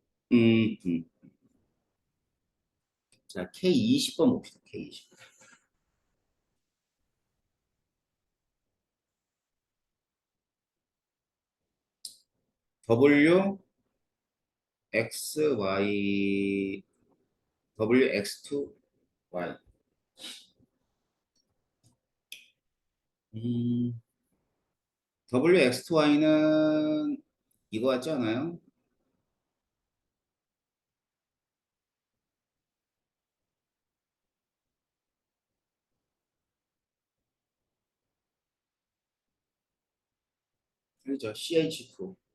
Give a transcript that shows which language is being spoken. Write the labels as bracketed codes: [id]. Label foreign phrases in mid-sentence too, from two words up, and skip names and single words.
[ko] 음, 음. 자, K20번 봅시다. K20. W, X, Y, W, X2, Y. W, X2, Y는 이거 같지 않아요? 그렇죠. CH2.